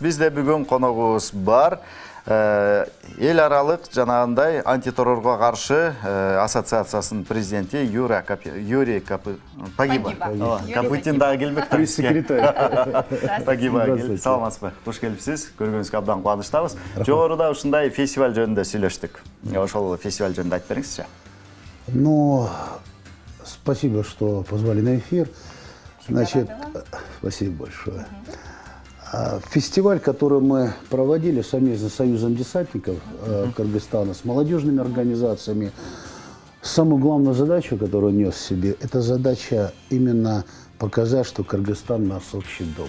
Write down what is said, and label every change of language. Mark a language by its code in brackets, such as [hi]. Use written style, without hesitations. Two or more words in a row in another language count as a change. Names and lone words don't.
[ky] Бизде бүгүн коногубуз бар. Эл аралык жанагындай антитеррорго каршы ассоциациясынын президенти Юрий Погиба. Капутин дагы келбек. Пресс-секретарь. Погиба. Саламатсызбы? Кош келипсиз. Көргөнүзгө абдан кубанычтабыз. Жогоруда ушундай фестиваль жөнүндө сүйлөштүк. Ошол фестиваль жөнүндө айтып бериңизчи. [ru] Ну, спасибо, что позвали на эфир. Значит, спасибо большое. Фестиваль, который мы проводили совместно с Союзом десантников Кыргызстана, с молодежными организациями, самую главную задачу, которую нес в себе, это задача именно показать, что Кыргызстан наш общий дом.